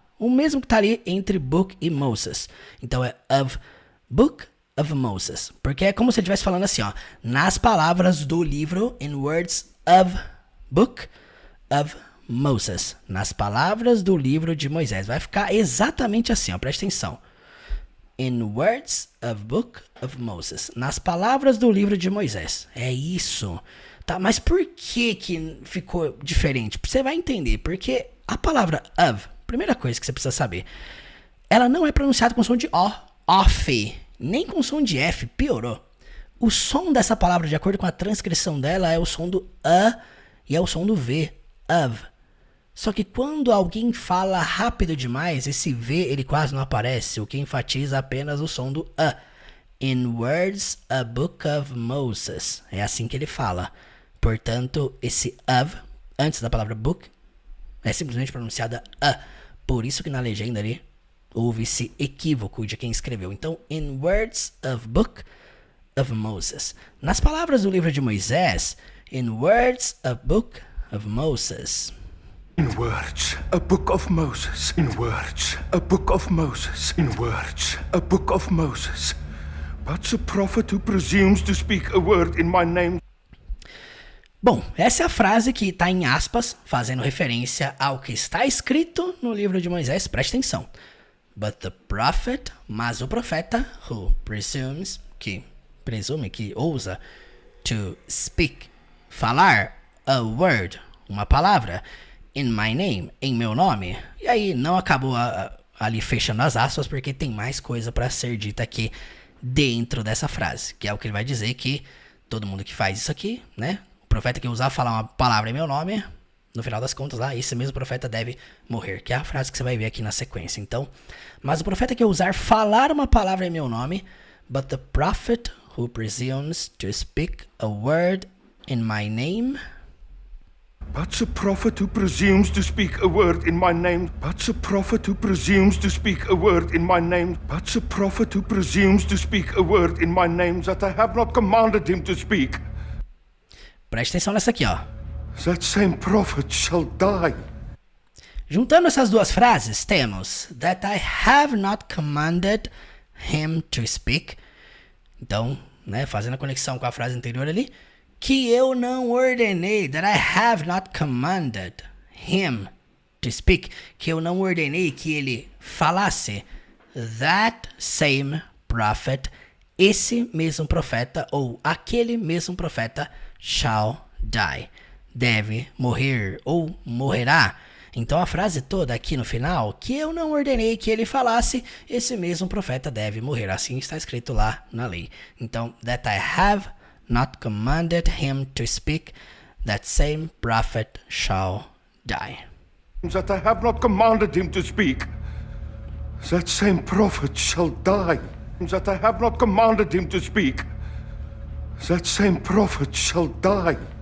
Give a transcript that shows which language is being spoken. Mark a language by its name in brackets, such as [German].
[Portuguese] O mesmo que está ali entre book e Moses. Então é [English] of book of Moses. [Portuguese] Porque é como se ele estivesse falando assim, ó. Nas palavras do livro, [English] in words of book of Moses. [Portuguese] Nas palavras do livro de Moisés. Vai ficar exatamente assim, ó. Presta atenção. [English] In words of book of Moses. [Portuguese] Nas palavras do livro de Moisés. É isso. Tá, mas por que ficou diferente? Você vai entender. Porque a palavra of, primeira coisa que você precisa saber, ela não é pronunciada com som de O, off, nem com som de F, piorou. O som dessa palavra, de acordo com a transcrição dela, é o som do A e é o som do V, of. Só que quando alguém fala rápido demais, esse V ele quase não aparece, o que enfatiza apenas o som do A. [English] In words, a book of Moses. [Portuguese] É assim que ele fala. Portanto, esse of, antes da palavra book, é simplesmente pronunciada a. Por isso que na legenda ali houve esse equívoco de quem escreveu. Então, in words of book of Moses. Nas palavras do livro de Moisés, [English] in words of book of Moses. In words, a book of Moses. In words, a book of Moses. In words, a book of Moses. But the prophet who presumes to speak a word in my name. [Portuguese] Bom, essa é a frase que está em aspas, fazendo referência ao que está escrito no livro de Moisés. Preste atenção. [English] But the prophet, [Portuguese] mas o profeta, [English] who presumes, [Portuguese] que presume, que ousa, [English] to speak, [Portuguese] falar, [English] a word, [Portuguese] uma palavra, [English] in my name, [Portuguese] em meu nome. E aí não acabou ali fechando as aspas, porque tem mais coisa para ser dita aqui dentro dessa frase, que é o que ele vai dizer que todo mundo que faz isso aqui, né? O profeta que usar falar uma palavra em meu nome, no final das contas lá, esse mesmo profeta deve morrer, que é a frase que você vai ver aqui na sequência. Então, mas o profeta que usar falar uma palavra em meu nome, [English] but the prophet who presumes to speak a word in my name. But the prophet who presumes to speak a word in my name. But the prophet who presumes to speak a word in my name. But the prophet who presumes to speak a word in my name that I have not commanded him to speak. [Portuguese] Preste atenção nessa aqui, ó. [English] That same prophet shall die. [Portuguese] Juntando essas duas frases, temos [English] that I have not commanded him to speak. [Portuguese] Então, né, fazendo a conexão com a frase anterior ali, que eu não ordenei, [English] that I have not commanded him to speak, [Portuguese] que eu não ordenei que ele falasse. [English] That same prophet, [Portuguese] esse mesmo profeta, ou aquele mesmo profeta, [English] shall die, [Portuguese] deve morrer ou morrerá. Então a frase toda aqui no final, que eu não ordenei que ele falasse, esse mesmo profeta deve morrer. Assim está escrito lá na lei. [English] Então, that I have not commanded him to speak, that same prophet shall die. That I have not commanded him to speak, that same prophet shall die. That I have not commanded him to speak, that same prophet shall die.